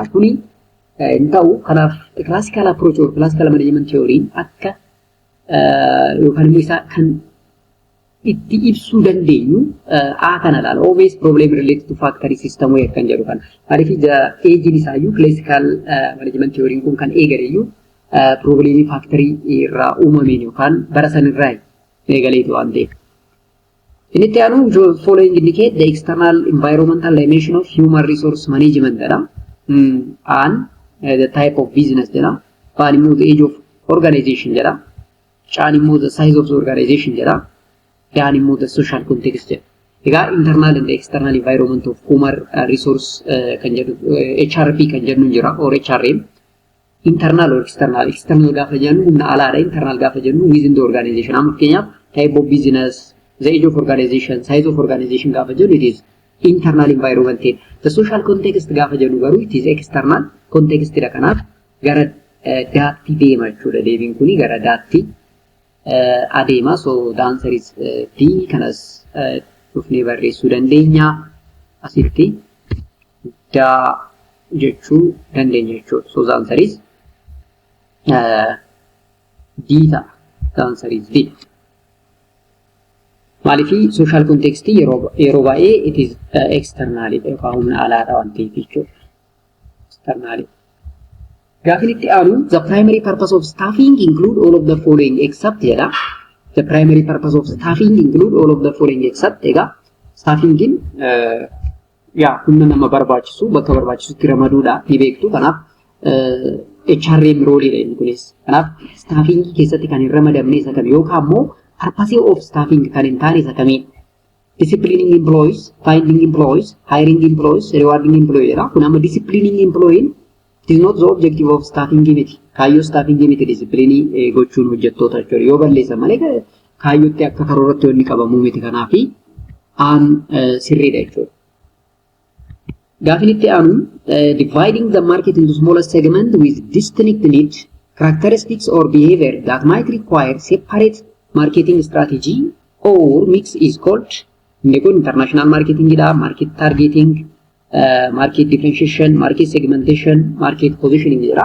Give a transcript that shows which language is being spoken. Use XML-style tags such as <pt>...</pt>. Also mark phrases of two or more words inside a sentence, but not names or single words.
<om>Kuni hin ta'u. Kanaaf</om> <en>classical approach or classical management theory</en> <om>akka yookaan immoo isa kan itti ibsuu dandeenyu kana laala.</om> <en>Always problem related to factory system</en> <om>kan jedhu kan. Maaliif eejiin isaayyuu</om> <en>classical management theory</en> <om>kun kan eegaleyyuu probably factory irraa uumameen yookaan bara san irraa eegaleetu waan ta'eef. Inni itti aanu</om> <en>following indicate the external environmental dimension of human resource management jedha. And the type of business jedha.</en> <om>Faan immoo</om> <en>the age of organization</en> <om>jedha. Caan immoo</om> <en>the size of the organization jedha.</en> <om>Daan immoo</om> <en>the social context</en> <om>jedha. Egaa</om> <en>internal and external environment of human resource</en> <om>kan jedhu HRP kan jennu jira</om> <en>or HRM. Internal or external</en> <om>gaafa jennu humna alaadha,</om> <en>internal</en> <om>gaafa jennu</om> <en>within the organization.</en> <om>Amma fakkeenyaaf</om> <en>type of business, the age of organization, size of organization</en> <om>gaafa jennu</om> <en>it is internal environment. The social context</en> <om>gaafa jennu garuu</om> <en>it is external context dha.</en> <om>Kanaaf gara daatti deema jechuudha. Deebiin kuni gara daatti adeema.</om> <en>So the answer is D.</en> <om>Kanas dhufnee barreessuu dandeenya. Asitti daa jechuu dandeenya jechuudha.</om> <en>So the answer is D ta'a. The answer is D. Maaliifii social context</en> <om>yeroo baay'ee</om> <en>it is external</en> <om>yookaan humna alaadha waan ta'eef jechuudha.</om> <en>External.</en> <om>Gaafin itti aanu</om> <en>the primary purpose of staffing include all of the following except jedha. The primary purpose of staffing include all of the following except</en> <om>egaa staffingin humna nama barbaachisu bakka barbaachisutti ramaduudha ni beektu. Kanaaf HRM rooliidha inni kunis. Kanaaf staffing keessatti kan hin ramadamne isa kam yookaan immoo</om> <en>purpose of staffing</en> <om>kan hin taane isa kamiin.</om> <en>Disciplining employees, finding employees, hiring employees, rewarding employees jedha.</en> <om>Kun amma</om> <en>disciplining employee it is not the objective of staffing miti.</en> <om>Kaayyoo staffing miti disciplinii gochuun hojjettoota jechuudha. Yoo balleessan malee kaayyootti akka karooratti wanni qabamuu miti. Kanaafi aan sirriidha jechuudha. Gaafin itti aanu</om> <en>dividing the market into smaller segment with distinct needs, characteristics or behavior that might require separate marketing strategy or mix is called</en> <om>inni kun</om> <en>international marketing jedha, market targeting, market differentiation, market segmentation, market positioning jedha.</en>